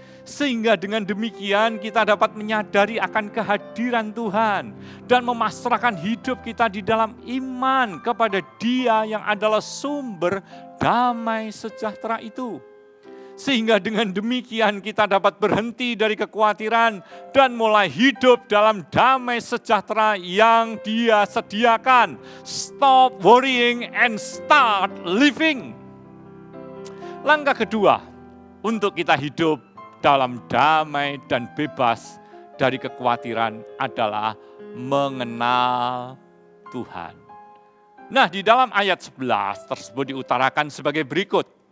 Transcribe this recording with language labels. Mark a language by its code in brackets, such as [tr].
[id] Sehingga dengan demikian kita dapat menyadari akan kehadiran Tuhan dan memasrahkan hidup kita di dalam iman kepada Dia yang adalah sumber damai sejahtera itu. Sehingga dengan demikian kita dapat berhenti dari kekhawatiran dan mulai hidup dalam damai sejahtera yang Dia sediakan. [en] Stop worrying and start living. [id] Langkah kedua untuk kita hidup dalam damai dan bebas dari kekhawatiran adalah mengenal Tuhan. Nah, di dalam ayat 11 tersebut diutarakan sebagai berikut.